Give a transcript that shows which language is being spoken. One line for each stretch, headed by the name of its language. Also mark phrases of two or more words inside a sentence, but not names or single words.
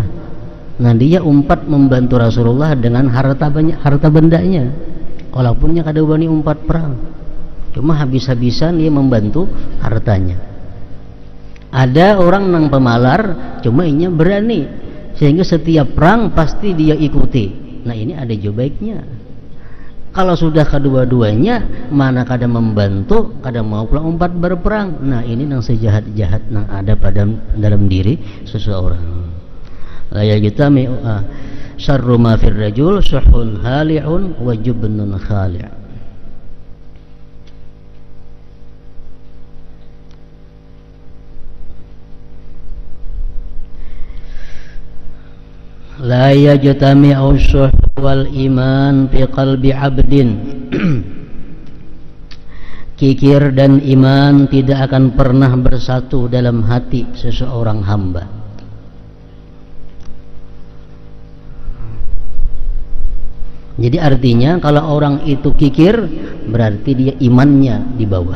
Indonesian: Nah, dia umpat membantu Rasulullah dengan harta banyak, harta bendanya, walaupun dia kada berani umpat perang, cuma habis-habisan dia membantu hartanya.
Banjar: Ada orang nang pemalar, cuma inya berani, sehingga setiap perang pasti dia ikuti.
Indonesian: Nah, ini ada juga baiknya. Kalau sudah kedua-duanya,
Banjar: mana kada membantu, kada mau pula umpat berperang. Nah, ini nang sejahat-jahat nang ada pada dalam diri seseorang.
Arabic: لا يجتمع شر ما في الرجل شح هالع وجبن خالع'. لا يجتمع الشح والإيمان في قلب عبد.
Indonesian: Kikir dan iman tidak akan pernah bersatu dalam hati seseorang hamba. Jadi artinya kalau orang itu kikir, berarti dia imannya di bawah.